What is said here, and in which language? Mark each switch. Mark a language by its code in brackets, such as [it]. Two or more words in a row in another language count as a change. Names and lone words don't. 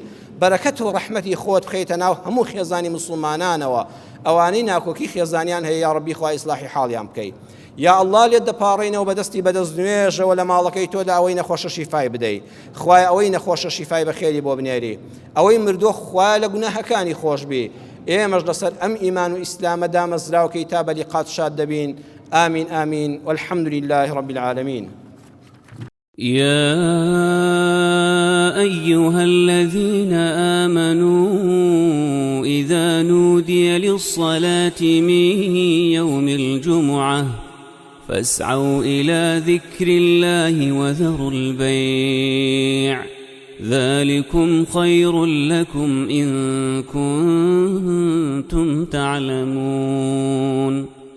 [ckb] بەرەکەت و ڕەحمەتی خۆت بخەیتە ناو هەموو خێزانی مسلمانانەوە ئەوانەی ناکۆکی خێزانیان هەیە [ar] یا ڕەبی [ckb] خوای ئیسلاحی حاڵیان بکەی [ar] یا الله [ckb] لێت دەپاڕێنەوە بەدەستی بەدەست نوێژەوە لە ماڵەکەی تۆدا ئەوەی نەخۆشە شیفای بدەیت خوای ئەوەی نەخۆشە شیفای بەخێری بۆ بنێری ئەوەی مردووە خوای لە گوناهەکانی خۆش بی ئێمەش لەسەر ئەم ئیمان و ئیسلامە دامەزراوکەی تا بەلیقات شاد دەبین [ar] آمین آمین والحمد لله رب العالمين يا أيها الذين آمنوا إذا نودي للصلاة من يوم الجمعة فاسعوا إلى ذكر الله وذروا البيع ذلكم خير لكم إن كنتم تعلمون